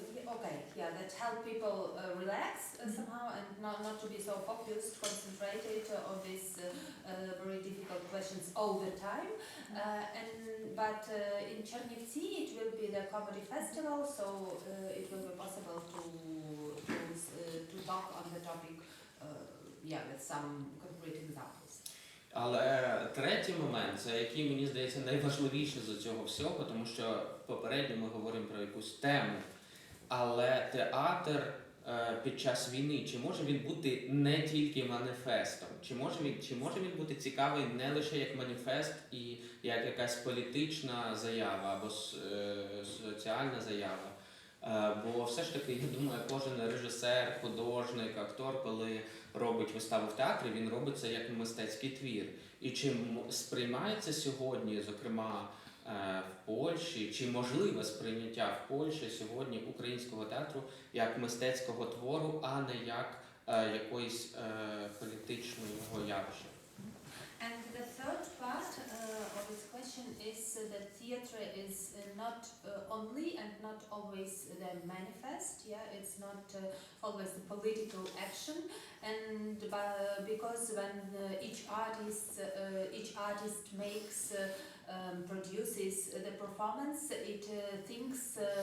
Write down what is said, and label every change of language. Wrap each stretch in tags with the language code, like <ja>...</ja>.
<en>Okay, yeah, that help people relax somehow and not to be so focused, concentrated on these very difficult questions all the time. But in Чернівці it will be the comedy festival, so it will be possible to talk on the topic, with some concrete examples.</en> <uk>Але третій момент, це який, мені здається, найважливіший з цього всього, тому що попередньо ми говоримо про якусь тему, але театр під час війни, чи може він бути не тільки маніфестом, чи може він бути цікавий не лише як маніфест і як якась політична заява або соціальна заява. Бо все ж таки, я думаю, кожен режисер, художник, актор, коли робить виставу в театрі, він робить це як мистецький твір. І чи сприймається сьогодні, зокрема, в Польщі, чи можливе сприйняття в Польщі сьогодні українського театру як мистецького твору, а не як якоїсь політичного явища?</uk> <en>And the third part of this question is that theater is not only and not always the manifest. Yeah, it's not always the political action, and because when each artist makes produces the performance, it thinks</en>